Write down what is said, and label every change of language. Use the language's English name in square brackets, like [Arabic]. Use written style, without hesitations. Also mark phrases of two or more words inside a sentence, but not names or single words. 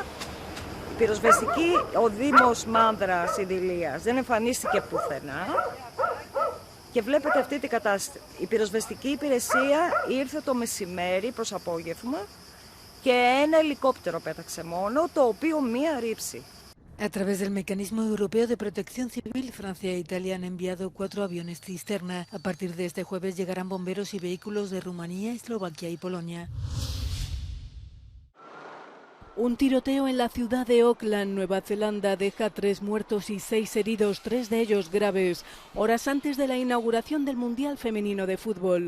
[Greek] Η πυροσβεστική, ο Δήμος Μάνδρας Ιδηλίας δεν εμφανίστηκε πουθενά. Και βλέπετε αυτή την κατάσταση. Η πυροσβεστική υπηρεσία ήρθε το μεσημέρι προς απόγευμα και ένα ελικόπτερο πέταξε μόνο, το οποίο μία ρήψη. [Spanish] A través del Mecanismo Europeo de Protección Civil, Francia e Italia han enviado 4 aviones cisterna. A partir de este jueves llegarán bomberos y vehículos de Rumanía, Eslovaquia y Polonia. Un tiroteo en la ciudad de Auckland, Nueva Zelanda, deja 3 muertos y 6 heridos, 3 de ellos graves, horas antes de la inauguración del Mundial Femenino de Fútbol.